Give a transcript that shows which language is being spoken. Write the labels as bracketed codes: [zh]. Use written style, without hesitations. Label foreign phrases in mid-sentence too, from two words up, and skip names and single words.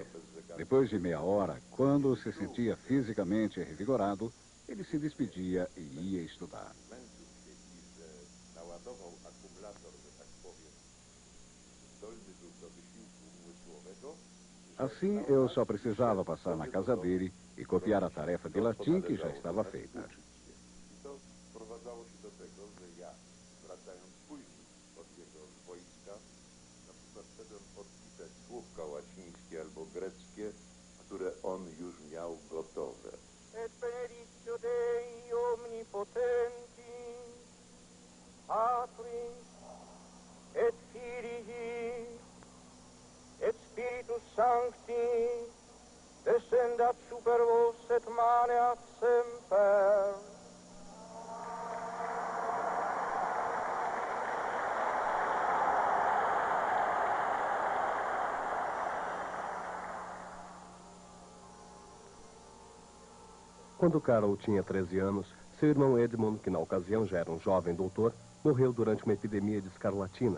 [pt] Depois de meia hora, quando se sentia fisicamente revigorado, ele se despedia e ia estudar. Assim, eu só precisava passar na casa dele e copiar a tarefa de latim que já estava feita. [pl] Słówka łacińskie albo greckie, które on już miał gotowe. [la] Et benedictio Dei omnipotenti, Patris, et Filii, et Spiritus Sancti, descendat super vos et maneat semper. [pt] Quando Karol tinha 13 anos, seu irmão Edmund, que na ocasião já era um jovem doutor, morreu durante uma epidemia de escarlatina.